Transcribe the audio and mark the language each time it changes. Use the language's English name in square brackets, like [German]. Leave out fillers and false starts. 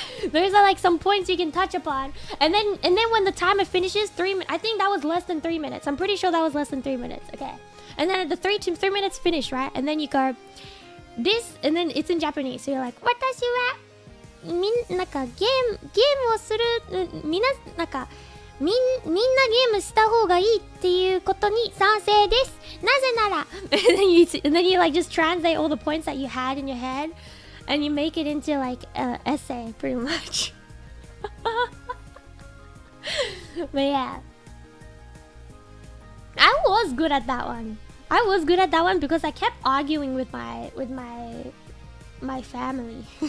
[English] Those are like some points you can touch upon. And then when the timer finishes, I think that was less than 3 minutes. I'm pretty sure that was less than 3 minutes. Okay. And then at the 3 minutes finish, right? And then you go this, and then it's in Japanese. So you're like, [Japanese] watashi wa naka gameをするみんなゲームした方がいいっていうことに賛成です。 [English] なぜなら and then you like just translate all the points that you had in your head and you make it into like an essay pretty much. But yeah, I was good at that one because I kept arguing with my family.